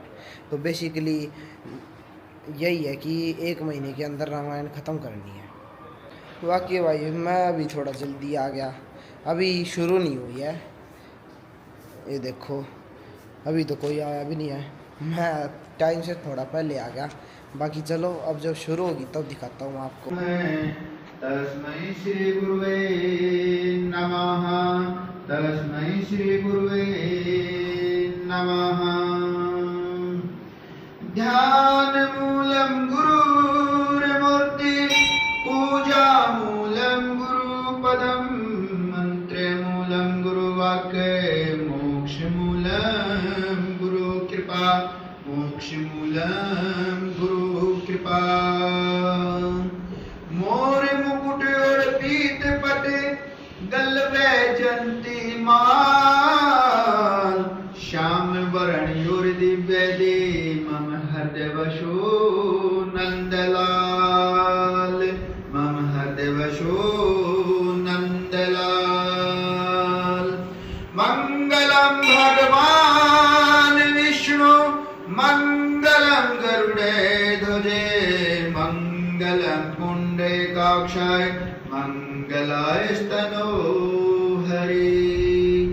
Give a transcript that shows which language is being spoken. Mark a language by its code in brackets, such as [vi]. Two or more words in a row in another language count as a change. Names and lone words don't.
[hi] तो बेसिकली यही है कि 1 महीने के अंदर रामायण ख़त्म करनी है। बाकी भाई मैं अभी थोड़ा जल्दी आ गया, अभी शुरू नहीं हुई है। ये देखो अभी तो कोई आया भी नहीं है, मैं टाइम से थोड़ा पहले आ गया। बाकी चलो अब जब शुरू होगी तब दिखाता हूँ आपको। [sa] तस्मै श्री गुरुवे नमः, तस्मै श्री गुरुवे नमः। ध्यान मूलम गुरुर्मूर्ति, पूजा मूलम गुरुपदम, मंत्र मूलम गुरुवाक्य, मोक्ष मूलम गुरु कृपा, मोक्ष मूलम गुरु कृपा। [hi] मोर मुकुट और पीत पटे, गल वैजंती माल, श्याम वरण और दिव्य दे, मम हृदय वशो नंदलाल, मम हृदय वशो नंदलाल। [sa] मंगलम भगवान विष्णु, मंगलम गरुड़े ध्वजे, मंगलम पुंडरीकाक्षाय, मंगलाय स्तनो हरि।